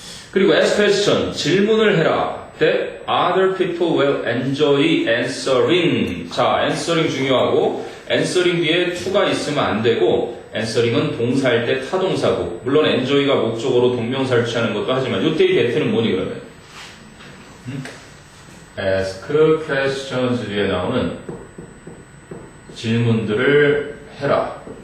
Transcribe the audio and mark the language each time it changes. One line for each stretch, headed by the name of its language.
Korean: 그리고
English: ask question,
Korean: 질문을 해라.
English: That other people will enjoy answering.
Korean: 자, answering 중요하고 answering 뒤에 to가 있으면 안 되고 answering은 동사일 때 타동사고 물론 enjoy가 목적어로 동명사를 취하는 것도 하지만 이때의 대트는 뭐니 그러면?
English: ask questions
Korean: 뒤에 나오는 질문들을 해라.